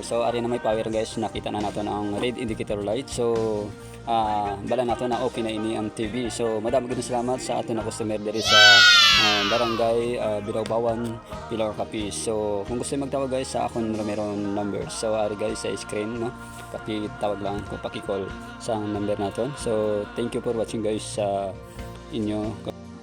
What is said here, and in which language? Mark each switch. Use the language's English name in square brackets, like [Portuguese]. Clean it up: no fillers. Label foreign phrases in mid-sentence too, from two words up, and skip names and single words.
[Hiligaynon] So ari na may power guys, nakita na nato ang red indicator light. So bala nato na okay na ini ang TV. So madami gid salamat sa ato na customer diri sa barangay Binawbawan, Pilar Capiz. So kung gusto magtawag guys sa akong Romero number, so ari guys sa screen, no, pakitawag lang o paki-call sa number naton. [English] So thank you for watching guys sa inyo.